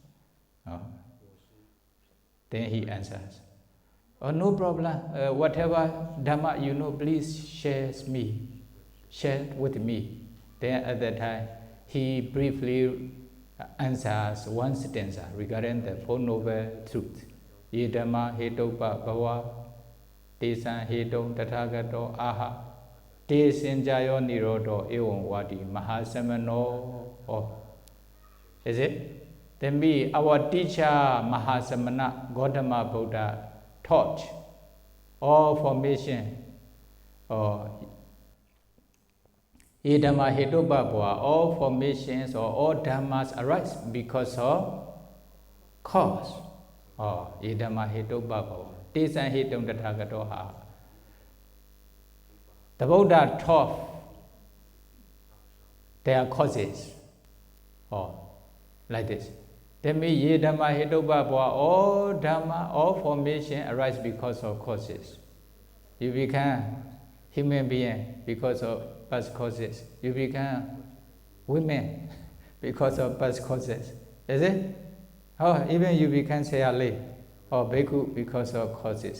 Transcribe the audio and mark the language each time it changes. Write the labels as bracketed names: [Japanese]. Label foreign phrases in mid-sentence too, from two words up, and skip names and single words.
[English] Then he answers, oh, no problem. Whatever Dhamma you know, please share with me. Then at that time, he briefly answers one stanza regarding the Four Noble Truths. [Pali] Ye Dhamma hetopa bhava, tesan hetom tathagato aha, te sinjayo nirodo evam vadi mahasamano. [English] Oh, is it? Then me, our teacher Mahasamana Gautama Buddha taught all formation [Pali] Ye Dhamma hetopa bhava, [English] all formations or all dhammas arise because of cause. [Pali] Ye Dhamma hetopa bhava, tesan hetom tathagato ha. [English] The Buddha taught their causes. Like this. That means [Pali] Ye Dhamma hetopa bhava, [English] all dhamma, all formation arise because of causes. You become human being because of past causes. You become women because of past causes. Is it? Even you become Sayali or Bhikkhu because of causes.